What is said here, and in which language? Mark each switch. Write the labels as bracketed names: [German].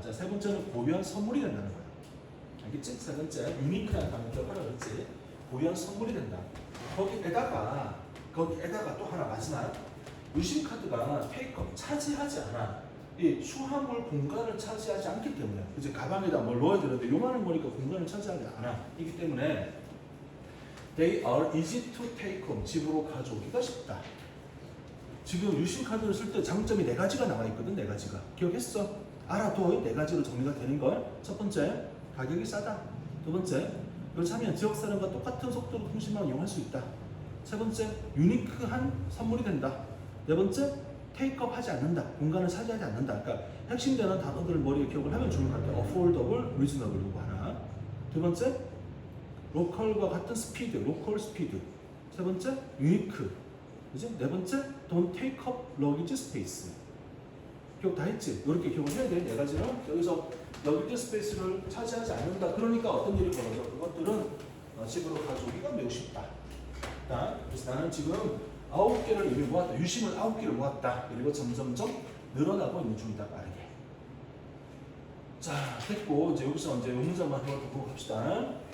[Korean] 자, 세 번째는 고유한 선물이 된다는 거야. 알겠지? 세 번째, 유니크한 단어 기억하라 그랬지? 고유한 선물이 된다. 거기에다가 또 하나 마지막, 유심카드가 테이크업 차지하지 않아. 이 수화물 공간을 차지하지 않기 때문에, 이제 가방에다 뭘 넣어야 되는데 요만한 거니까 공간을 차지하지 않아. 이기 때문에 [English] they are easy to take home, [Korean] 집으로 가져오기가 쉽다. 지금 유심카드를 쓸 때 장점이 네 가지가 나와 있거든. 네 가지가 기억했어? 알아둬. 네 가지로 정리가 되는 걸. 첫 번째, 가격이 싸다. 두 번째, 그렇지 하면 지역 사람과 똑같은 속도로 통신망을 이용할 수 있다. 세 번째, 유니크한 선물이 된다. 네 번째, 테이크업 하지 않는다. 공간을 차지하지 않는다. 그러니까 핵심되는 단어들을 머리에 기억을 하면 좋을 것 같아요. affordable, reasonable 이거 하나. 두 번째, 로컬과 같은 스피드, 로컬 스피드. 세 번째, 유니크. 그지? 네 번째, [English] don't take up luggage space. [Korean] 기억 다 했지? 이렇게 기억을 해야 돼. 네 가지는 여기서 [English] luggage space [Korean] 를 차지하지 않는다. 그러니까 어떤 일이 벌어져? 그것들은 집으로 가져오기가 매우 쉽다. 그래서 나는 지금 9개를 이미 모았다. 유심을 9개를 모았다. 그리고 점점점 늘어나고 있는 중이다. 빠르게. 자, 됐고 이제 여기서 이제 문장만 한번 더 보고 갑시다.